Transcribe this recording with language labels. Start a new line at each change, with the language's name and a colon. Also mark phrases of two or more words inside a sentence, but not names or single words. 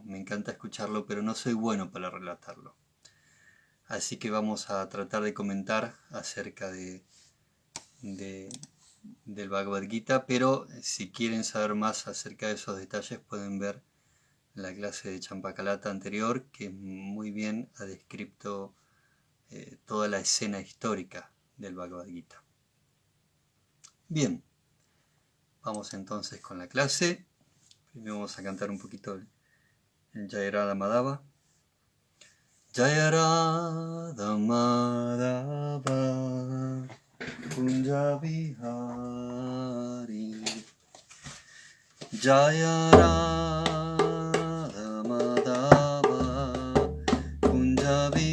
Spanish: Me encanta escucharlo, pero no soy bueno para relatarlo. Así que vamos a tratar de comentar acerca del Bhagavad Gita, pero si quieren saber más acerca de esos detalles pueden ver la clase de Champacalata anterior, que muy bien ha descrito toda la escena histórica del Bhagavad Gita. Bien, vamos entonces con la clase. Primero vamos a cantar un poquito el Jai Radha Madhava.
Sanskrit: जय राधा माधव कुञ्ज विहारी जय राधा माधव कुञ्ज